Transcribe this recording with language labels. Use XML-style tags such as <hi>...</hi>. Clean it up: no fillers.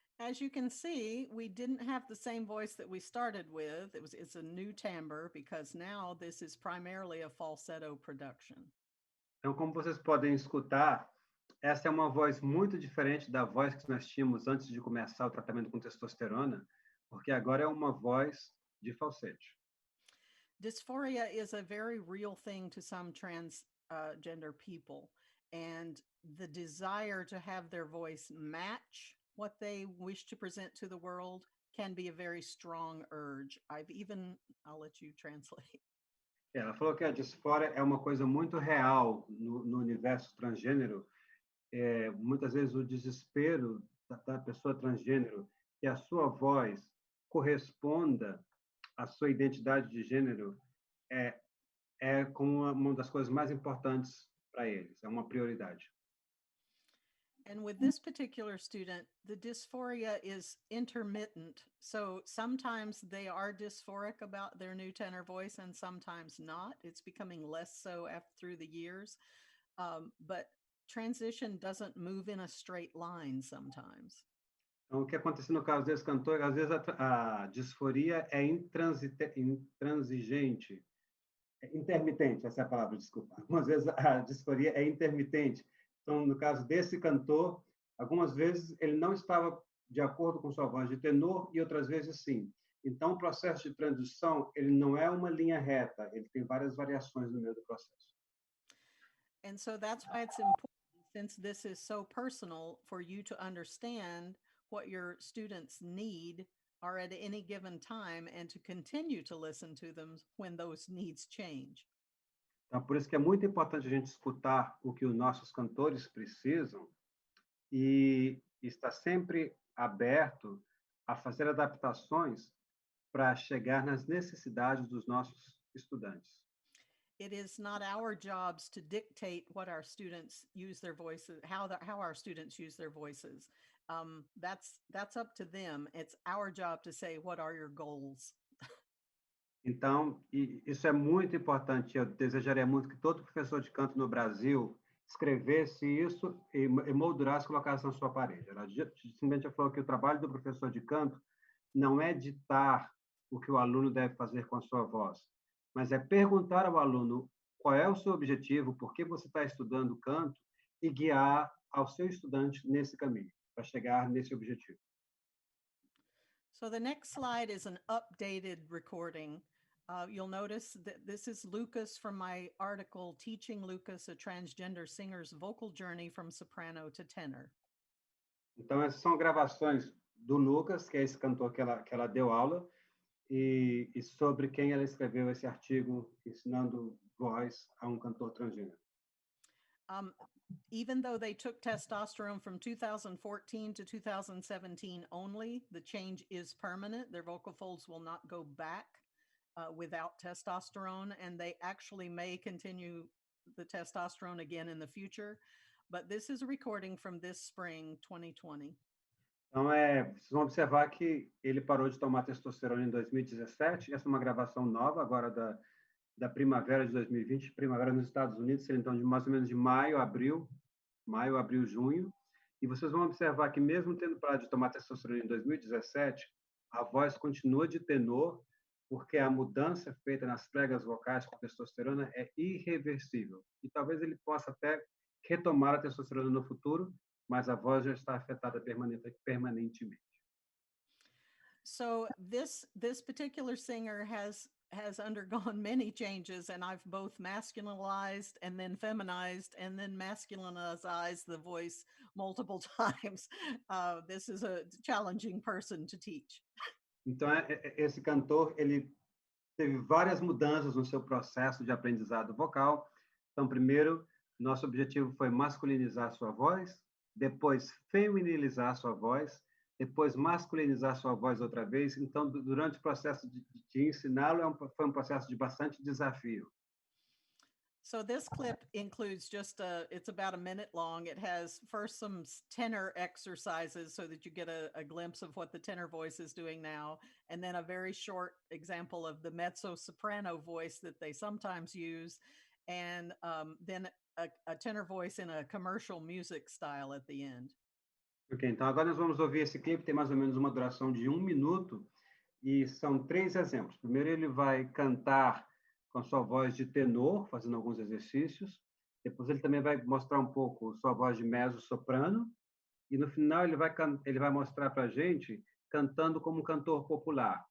<en>as you can see, we didn't have the same voice that we started with. It's a new timbre because now this is primarily a falsetto production.</en> <pt>Então, como vocês podem escutar, essa é uma voz muito diferente da voz que nós tínhamos antes de começar o tratamento com testosterona, porque agora é uma voz de falsete.</pt> <en>Dysphoria is a very real thing to some transgender people, and the desire to have their voice match what they wish to present to the world can be a very strong urge. I'll let you translate.</en> <pt>Ela falou que a disfória é uma coisa muito real no universo transgênero. Muitas vezes o desespero da pessoa transgênero que a sua voz corresponda à sua identidade de gênero é como uma das coisas mais importantes para eles, é uma prioridade.</pt> <en>And with this particular student, the dysphoria is intermittent. So sometimes they are dysphoric about their new tenor voice and sometimes not. It's becoming less so through the years. But transition doesn't move in a straight line sometimes.</en> <pt>Então, o que acontece no caso desse cantor, às vezes a disforia é intransigente, intermitente, essa é a palavra, desculpa. Algumas vezes a disforia é intermitente. Então, no caso desse cantor, algumas vezes ele não estava de acordo com sua voz de tenor e outras vezes sim. Então, o processo de transição, ele não é uma linha reta, ele tem várias variações no meio do processo.</pt> <en>And so that's why it's important, since this is so personal, for you to understand what your students need are at any given time and to continue to listen to them when those needs change.</en> <pt>Então, por isso que é muito importante a gente escutar o que os nossos cantores precisam e estar sempre aberto a fazer adaptações para chegar nas necessidades dos nossos estudantes.</pt> <en>It is not our jobs to dictate what our students use their voices, how our students use their voices. That's up to them. It's our job to say, what are your goals?</en> <pt>Então, isso é muito importante. Eu desejaria muito que todo professor de canto no Brasil escrevesse isso e moldurasse e colocasse na sua parede. Ela simplesmente falou que o trabalho do professor de canto não é ditar o que o aluno deve fazer com a sua voz, mas é perguntar ao aluno qual é o seu objetivo, por que você está estudando canto e guiar ao seu estudante nesse caminho, para chegar nesse objetivo.</pt> <en>So the next slide is an updated recording. You'll notice that this is Lucas from my article, Teaching Lucas, a Transgender Singer's Vocal Journey from Soprano to Tenor.</en> <pt>Então, essas são gravações do Lucas, que é esse cantor que ela deu aula, e sobre quem ela escreveu esse artigo ensinando voz a um cantor transgênero.</pt> <en>Even though they took testosterone from 2014 to 2017 only, the change is permanent. Their vocal folds will not go back without testosterone, and they actually may continue the testosterone again in the future. But this is a recording from this spring, 2020.</en> <pt>Então, vocês vão observar que ele parou de tomar testosterona em 2017. Essa é uma gravação nova, agora da primavera de 2020, primavera nos Estados Unidos, então de mais ou menos de maio, abril, junho. E vocês vão observar que mesmo tendo parado de tomar testosterona em 2017, a voz continua de tenor, porque a mudança feita nas pregas vocais com testosterona é irreversível. E talvez ele possa até retomar a testosterona no futuro, mas a voz já está afetada permanentemente.</pt> <en>So this particular singer has undergone many changes, and I've both masculinized and then feminized and then masculinized the voice multiple times. This is a challenging person to teach.</en> <pt>Então, esse cantor, ele teve várias mudanças no seu processo de aprendizado vocal. Então, primeiro, nosso objetivo foi masculinizar sua voz, depois feminilizar sua voz, depois masculinizar sua voz outra vez. Então, durante o processo de ensiná-lo, foi um processo de bastante desafio.</pt> <en>So this clip includes it's about a minute long. It has first some tenor exercises so that you get a glimpse of what the tenor voice is doing now, and then a very short example of the mezzo-soprano voice that they sometimes use, and then a tenor voice in a commercial music style at the end.</en> <pt>Ok, então agora nós vamos ouvir esse clipe, tem mais ou menos uma duração de 1 minuto, e são 3 exemplos. Primeiro ele vai cantar com a sua voz de tenor, fazendo alguns exercícios. Depois ele também vai mostrar um pouco sua voz de mezzo-soprano. E no final ele vai mostrar para a gente cantando como um cantor popular.</pt>